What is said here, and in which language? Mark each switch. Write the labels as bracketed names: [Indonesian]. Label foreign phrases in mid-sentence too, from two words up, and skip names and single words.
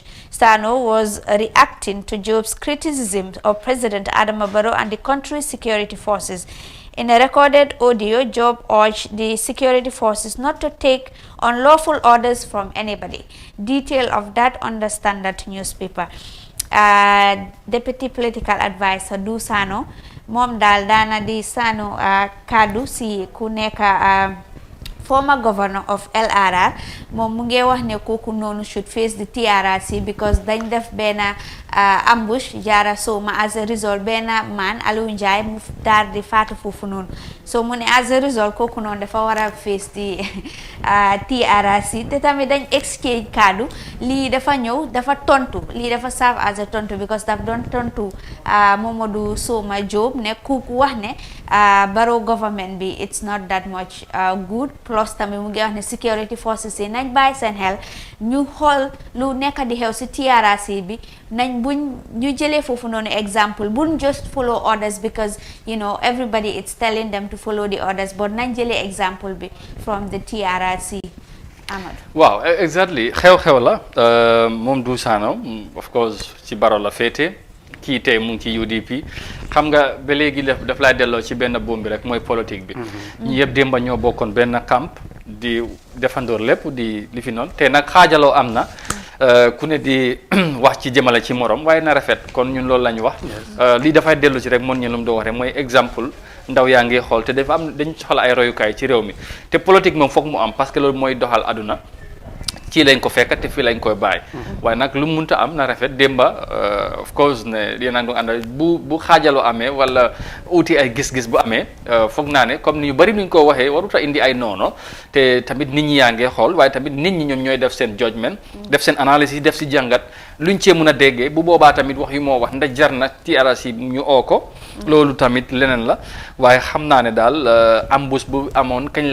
[English] Sano was reacting to Jobe's criticism of President Adama Barrow and the country's security forces. In a recorded audio, Jobe urged the security forces not to take unlawful orders from anybody. Detail of that on the Standard newspaper. Deputy political advisor [Wolof] Dusano moom daal daana di Sano kaddu si ku nekk [English] former governor of LRR [Wolof] moom mu ngi wax ne kooku noonu [English] should face the TRRC [Wolof] because dañ def benn ambush Jara Soma [English] as a result [Wolof] benn man Aliou Njie mu daar di faatu foofu noonu so mu ne [English] as a result [Wolof] kooku noonu dafa war a face di TRRC te tamit dañ exchange kaddu lii dafa ñëw dafa tontu lii dafa [English] serve as a [Wolof] tontu because daf doon tontu Momodou Soma Jobe ne kooku wax ne Barrow government bi [English] it's not that much good [Wolof] plus tamit mu ngi wax ne [English] security forces [Wolof] yi nañ bàyyi seen xel ñu xool lu nekk di xew si TRRC bi nañ buñ ñu jëlee foofu noonu example buñ [English] just follow orders because you know everybody it's telling them to follow the orders [Wolof] but nañ jëlee example bi [English] from the TRRC. [Wolof] Amadou waaw exactly xew-xew la moom du Sano [English] of course [Wolof] ci Barrow la féete kii tey mu ngi ci UDP xam nga ba léegi daf lay delloo ci benn buum bi rek mooy politique bi ñu yëpp démba ñoo bokkoon benn camp di defandoor lépp di li fi noonu te nag xaajaloo am na ku ne di wax ci jëmale ci morom waaye na rafet kon ñun loolu la ñu wax lii dafay dellu ci rek mën ñu lu mu doon wax rek mooy exemple ndaw yaa ngi xool te dafa am dañ soxla ay royukaay ci réew mi te politique moom foog mu am parce que loolu mooy doxal aduna ci lañ ko fekk te fii lañ koy bàyyi waaye nag lu munta am na rafet démba [English] of course [Wolof] ne yéen a ngi ànd bu xaajaloo amee wala uti ay gis-gis bu amee foog naa ne comme ni ñu bëri ni ñu ko waxee warut a indi ay noono te tamit nit ñi yaa ngi xool waaye tamit nit ñi ñoom ñooy def seen judgment def seen analyse def si jàngat luñ cee mun a déggee bu boobaa tamit wax yu moo wax ndax jar na TRRC ñu oo ko loolu tamit leneen la waaye xam naa ne daal embouche bu amoon kañ